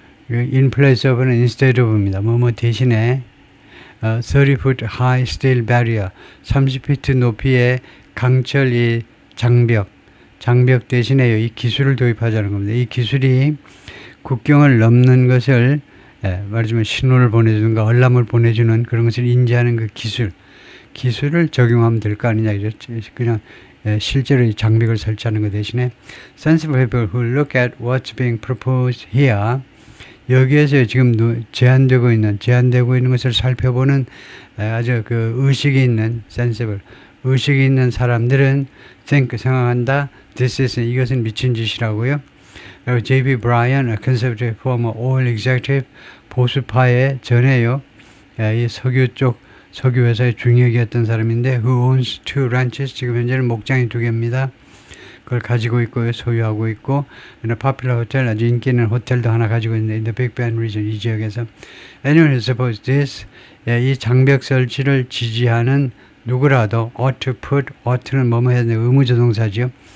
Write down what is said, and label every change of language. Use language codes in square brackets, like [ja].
[ko] in place of는 instead of입니다. 뭐뭐 대신에 [en] 30foot high steel barrier [ko] 30피트 높이의 강철 이 장벽 대신에요. 이 기술을 도입하자는 겁니다. 이 기술이 국경을 넘는 것을 말하자면 신호를 보내주는가 알람을 보내주는 그런 것을 인지하는 그 기술을 적용하면 될 거 아니냐. 그냥 실제로 이 장벽을 설치하는 것 대신에 [en] sensible people who look at what's being proposed here [ko] 여기에서 지금 제한되고 있는 것을 살펴보는 아주 그 의식이 있는 sensible 의식이 있는 사람들은 생각한다. [en] This is [ko] 이것은 미친 짓이라고요. 그리고 J.B. [en] Bryan, a conservative former oil executive [ko] 보수파의 전에요. 이 석유 회사의 중역이었던 사람인데 [en] who owns two ranches [ko] 지금 현재는 목장이 2개입니다. 그걸 가지고 있고 소유하고 있고 [en] popular hotel [ko] 아주 인기 있는 호텔도 하나 가지고 있는데 [en] in the Big Bend region [ko] 이 지역에서 [en] anyone who supports this [ko] 이 장벽 설치를 지지하는 누구라도 ought는 뭐뭐 해야 되는 의무조동사죠.